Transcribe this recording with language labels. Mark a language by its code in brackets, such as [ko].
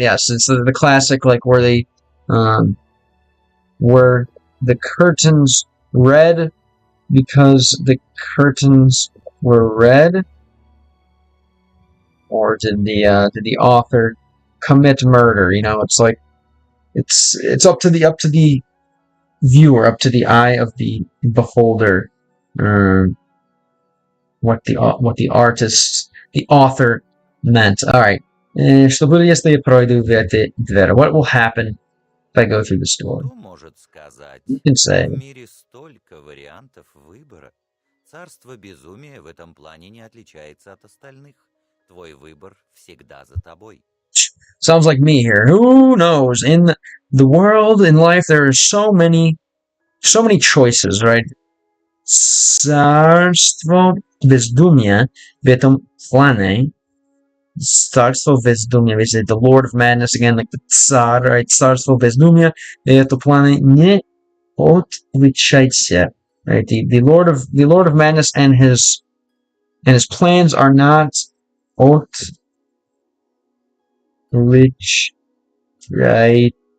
[en] Yes, it's the classic, like, where they, were the curtains red because the curtains were red, or did the author commit murder? You know, it's like, it's up to the viewer, up to the eye of the beholder, what the artist, the author meant. All right. [ru] Что будет, если я пройду в эти двери? [en] What will happen if I go through this door? [ru] Кто может сказать? [en] You can say. [ru] В мире столько вариантов выбора. Царство безумия в этом плане не отличается от остальных. Твой выбор всегда за тобой. [en] Sounds like me here. Who knows? In the world, in life, there are so many choices, right? [ru] Царство безумия в этом плане. Царство безумия, [en] basically the Lord of Madness, again, like the Tsar, right? [ru] Царство безумия в этом плане не отличается, right? [en] The Lord of Madness and his plans are not right?